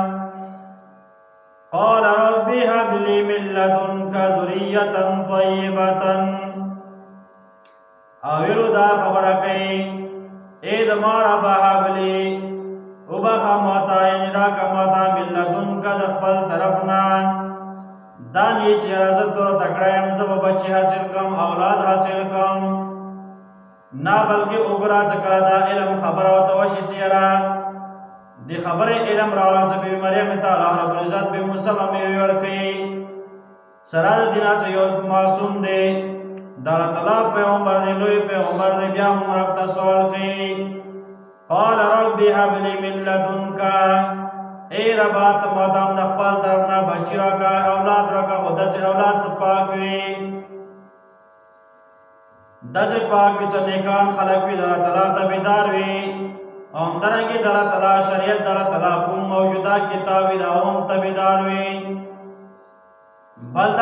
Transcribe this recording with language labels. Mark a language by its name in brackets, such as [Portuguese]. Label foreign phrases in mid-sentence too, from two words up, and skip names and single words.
[Arabic] قال رب هب لي من لدنك ذرية طيبة [Pashto] او ویلو دا خبره کوي اے د ما رب [Arabic] هب لي [Pashto] وبخا ماتا یعنی راکه ماتا [Arabic] من لدنك [Pashto] د خپل طرف نه دا نه چې راځه تور تکړه یم زه به بچي حاصل کوم اولاد حاصل کوم نه بلکې وګوره چې کله دا علم خبره ورته وشي چې یاره د خبرې علم راوړه چې بیبي مریم ته الله [Arabic] رب العزت [Pashto] بې موسمه میوې ورکوي سره د دې نه چې یو معصوم دی د الله تعالی پیغمبر دی لوی پیغمبر دی بیا هم رب ته سوال کوي [Arabic] قال رب هب لي من لدنك [Pashto] ای ربا ته ما ته د خپل طرف نه بچي راکړه اولاد راکړه خو داسې اولاد پاک وي داسې پاک وي چې نیکان خلک وي د الله تعالی تابعدار وي او همدارنګې د الله تعالی شریعت د الله تعالی کوم موجوده کتاب وي د هغو هم تابعدار وي بل دا